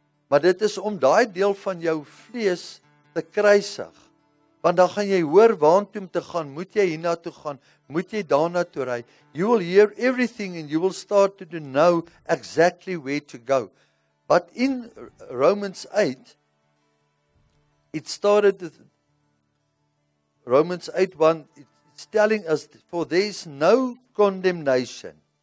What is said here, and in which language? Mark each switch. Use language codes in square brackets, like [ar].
[af] Maar dit is om daai deel van jou vlees te kruisig. Want dan gaan jy hoor waartoe om te gaan, moet jy hiernatoe gaan, moet jy daarna toe ry. [en] You will hear everything and you will start to know exactly where to go. But in Romans 8, it started with Romans 8:1, it's telling us, for there is no condemnation.